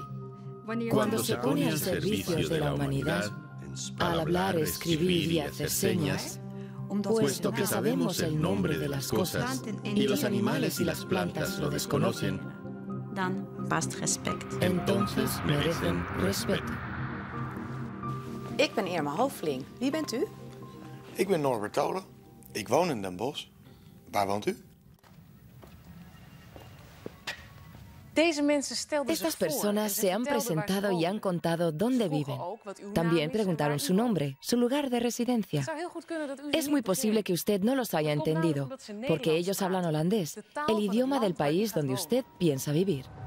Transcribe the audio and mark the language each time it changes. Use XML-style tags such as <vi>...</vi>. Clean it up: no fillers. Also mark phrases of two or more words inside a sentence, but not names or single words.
<es>Cuando se pone al servicio de la humanidad, al hablar, escribir y hacer señas, puesto que sabemos el nombre de las cosas y los animales y las plantas lo desconocen, entonces merecen respeto.</es> <nl>Ik ben Irma Hoofling. Wie bent u? Ik ben Norbert Tolen. Ik woon in Den Bosch. Waar woont u?</nl> <es>Estas personas se han presentado y han contado dónde viven. También preguntaron su nombre, su lugar de residencia. Es muy posible que usted no los haya entendido, porque ellos hablan holandés, el idioma del país donde usted piensa vivir.</es>